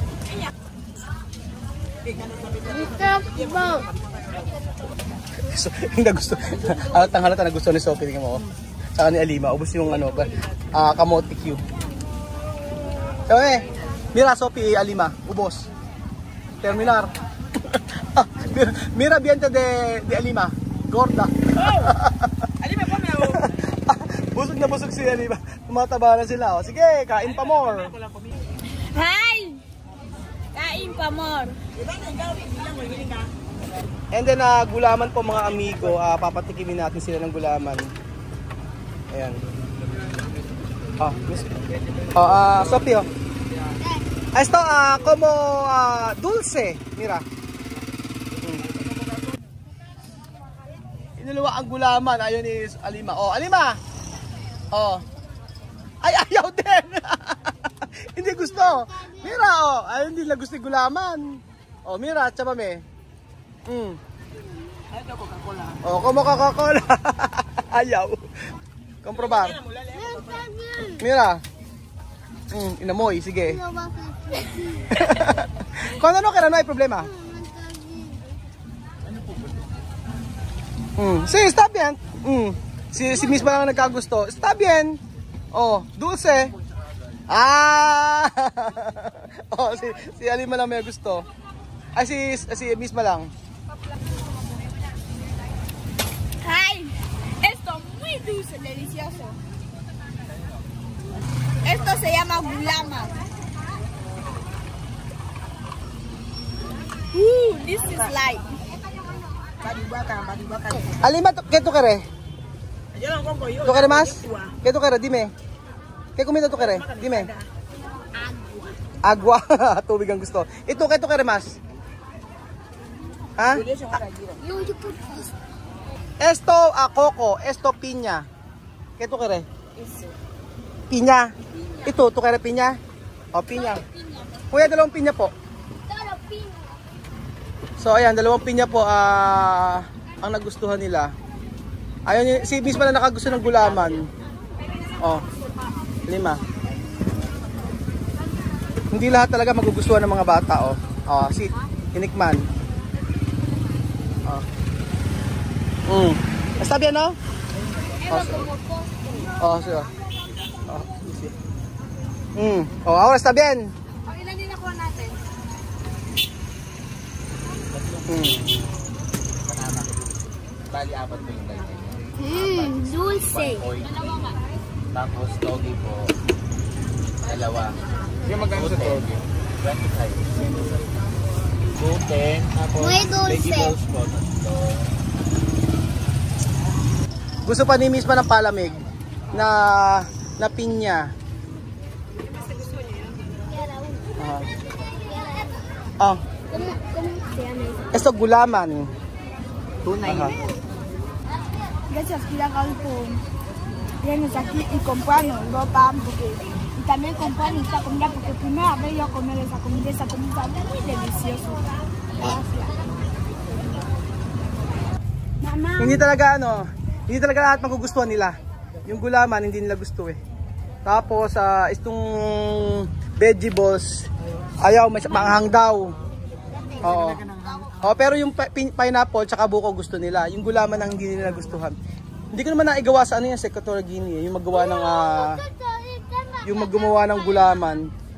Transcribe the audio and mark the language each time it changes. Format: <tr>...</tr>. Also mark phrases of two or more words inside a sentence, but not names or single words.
<tl>Halata na gusto ni Sophie, tingnan mo. Saka ni Alima, ubos yung kamote cube. So mira Sophie, Alima, ubos.</tl> <es>Terminar. Mira biente de Alima, gorda.</es> <tl>Alima pa meron. Busog na busog si Alima. Tumataba na sila. Oh. Sige, kain pa more. Hi! Kain pa more.</tl> <en>And then</en> <tl>gulaman po mga amigo, papatikimin natin sila ng gulaman. Ayan. Sophie oh.</tl> <es>Esto como dulce, mira.</es> <tl>Inuluwa ang gulaman, ayun is Alima. Oh, Alima. Oh. Ay, ayaw din. Hindi gusto. Mira oh, ay hindi lang gusto yung gulaman.</tl> <es>Oh, mira, tsaba me.</es> <tl>Ito Coca-Cola.</tl> <es>Oh, como Coca-Cola. Ayaw. Comprobar. Mira.</es> <tl>Inamoy, sige. Kung ano kaya</tl> <es>no hay problema. Sí, está bien.</es> <tl>Si misma lang nagkagusto.</tl> <es>Está bien. Oh, dulce.</es> <tl>Oh, si Alima lang may gusto. Ay, si misma lang. Hi!</tl> <es>Esto muy dulce, delicioso. Esto se llama gulama.</es> <en>This is light.</en> <es>Alima, ¿qué tú quieres? ¿Tú quieres más? ¿Qué tú quieres? Dime. ¿Qué comida tú quieres? Dime. Agua.</es> <tl>Tubig ang gusto. Ito,</tl> <es>¿qué tú quieres más? ¿Ah? Esto coco, esto piña. ¿Qué tú quieres? Piña. Ito, ¿tú quieres piña? O, piña.</es> <tl>Kuya, dalawang piña po. So, ayan, dalawang piña po ang nagustuhan nila. Ayun, si misma na nakagusto ng gulaman. Oh, 5. Hindi lahat talaga magugustuhan ng mga bata, oh. Oh, si tinikman. Oh.</tl> <es>Está bien, no? Oh, sí. Oh, sí. Oh, ahora está bien.</es> <tl>Ilan din nakuha natin? Bali, 4 po yung ganyan. Dulce. Tapos togi po, 2. Yung magkano sa togi? 25. Gluten, tapos</tl> <es>Muy dulce.</es> <tl>vegetables po, 3. Gusto pa ni misma ng palamig na pinya. Oh.</tl> <es>Esto gulaman.</es> <tl>Tunay.</tl> <es>Gracias, Kira Galpón. Vienes aquí y comprarnos ropa porque y también comprar esta comida porque primera vez yo comer esa comida muy delicioso. Gracias. Mamá.</es> <tl>Hindi talaga lahat magugustuhan nila. Yung gulaman hindi nila gusto eh. Tapos itong vegetables ayaw, manghang daw. Oo. Oh, pero yung pineapple tsaka buko gusto nila. Yung gulaman ang hindi nila gustuhan. Hindi ko naman naigawa sa ano yan, sa Equatorial Guinea, yung maggawa ng gulaman.</tl>